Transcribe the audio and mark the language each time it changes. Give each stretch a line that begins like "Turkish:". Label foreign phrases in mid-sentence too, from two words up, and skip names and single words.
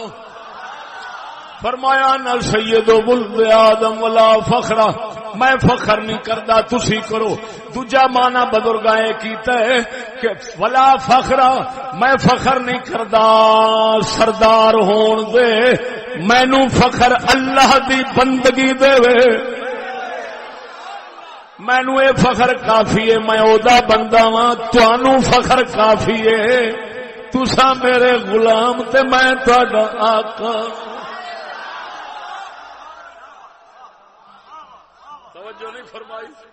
Punjabi: فرمایا نہ
Arabic: سید ولد آدم ولا فخرا،
Punjabi: میں فخر نہیں کردا تسی کرو. دوجا معنی بزرگاں کیتا ہے کہ
Arabic: ولا فخرا،
Punjabi: میں فخر نہیں کردا سردار ہون دے، مینوں فخر اللہ دی بندگی دے وے. مینو اے فخر کافی ہے میں او دا بندہ واں، تانوں فخر کافی ہے تساں میرے غلام تے میں تہاڈا آقا.
Urdu: توجہ نہیں فرمائی.